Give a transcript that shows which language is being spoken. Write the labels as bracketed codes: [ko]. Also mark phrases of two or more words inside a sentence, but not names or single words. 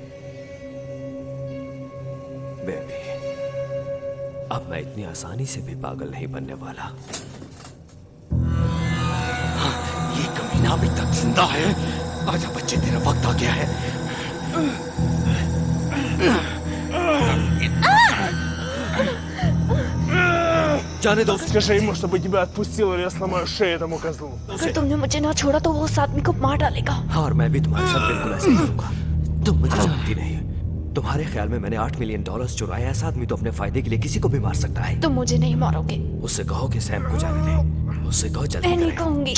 [hi] बेबी, अब मैं इतनी आसानी से भी पागल नहीं बनने वाला। ये कमीना अभी तक जिंदा है। आजा बच्चे, तेरा वक्त आ गया है। जाने दो। [ru] Скажи ему, чтобы тебя отпустил, или я сломаю шею этому козлу. [hi] अगर तुमने मुझे ना छोड़ा तो वो उस आदमी को मार डालेगा। हाँ, और मैं भी तुम्हारे साथ बिल्कुल ऐसे ही करूंगा। तुम मुझे जानती नहीं। तुम्हारे ख्याल में मैंने $8 मिलियन चुराया? ऐसा आदमी तो अपने फायदे के लिए किसी को भी मार सकता है। तुम मुझे नहीं मारोगे। उससे कहो कि सैम को जाने दे। उससे कहो जल्दी मैं नहीं करे। कहूंगी।